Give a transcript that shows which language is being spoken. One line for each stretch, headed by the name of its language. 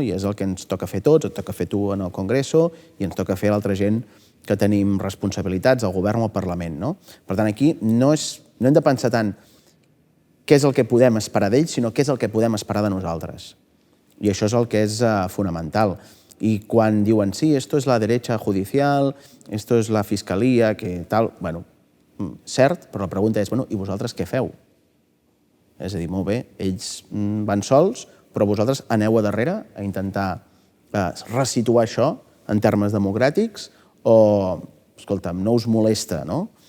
Catalan: I és el que ens toca fer tots, et toca fer tu en el Congreso i ens toca fer l'altra gent que tenim responsabilitats, al govern o al Parlament, no? Per tant, aquí no hem de pensar tant què és el que podem esperar d'ells, sinó què és el que podem esperar de nosaltres. I això és el que és fonamental. I quan diuen, sí,
Spanish: esto es la derecha judicial, esto es la fiscalía, que tal...
Catalan: Bueno, cert, però la pregunta és, bueno, i vosaltres què feu? És a dir, molt bé, ells van sols, però vosaltres aneu a darrere a intentar resituar això en termes democràtics o, escolta'm, no us molesta, no?